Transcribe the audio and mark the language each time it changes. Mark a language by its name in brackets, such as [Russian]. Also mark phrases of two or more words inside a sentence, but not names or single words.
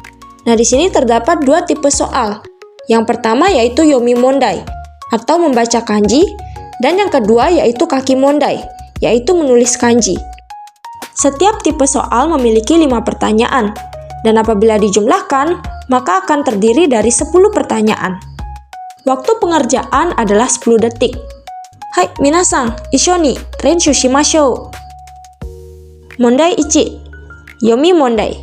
[Indonesian] Nah, di sini terdapat 2 tipe soal. Yang pertama yaitu [Japanese] 読み問題 [Indonesian] atau membaca kanji, dan yang kedua yaitu [Japanese] 書き問題, [Indonesian] yaitu menulis kanji. Setiap tipe soal memiliki 5 pertanyaan, dan apabila dijumlahkan, maka akan terdiri dari 10 pertanyaan. Waktu pengerjaan adalah 10 detik. [Japanese] Hai, 皆さん、一緒に練習しましょう. 問題1、読み問題.